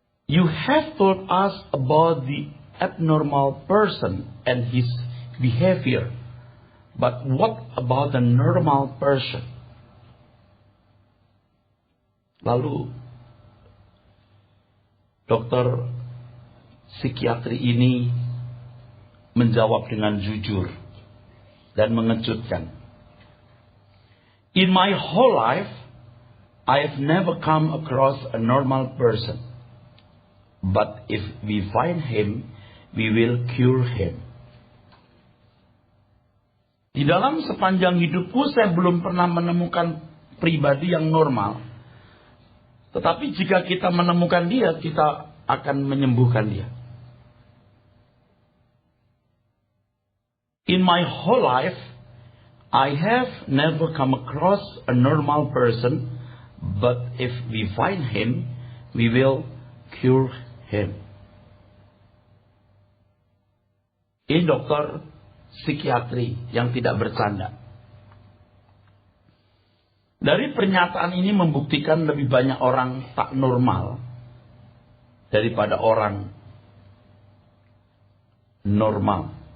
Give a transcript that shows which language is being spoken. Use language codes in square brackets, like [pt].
[en] You have told us about the abnormal person and his behavior. But what about the normal person? [id] Lalu dokter psikiatri ini menjawab dengan jujur dan mengejutkan. [en] In my whole life, I have never come across a normal person. But if we find him, we will cure him. [id] Di dalam sepanjang hidupku saya belum pernah menemukan pribadi yang normal. Tetapi jika kita menemukan dia, kita akan menyembuhkan dia. [en] In my whole life, I have never come across a normal person, but if we find him, we will cure him. [id] Ini dokter psikiatri yang tidak bercanda. Dari pernyataan ini membuktikan lebih banyak orang tak normal daripada orang normal.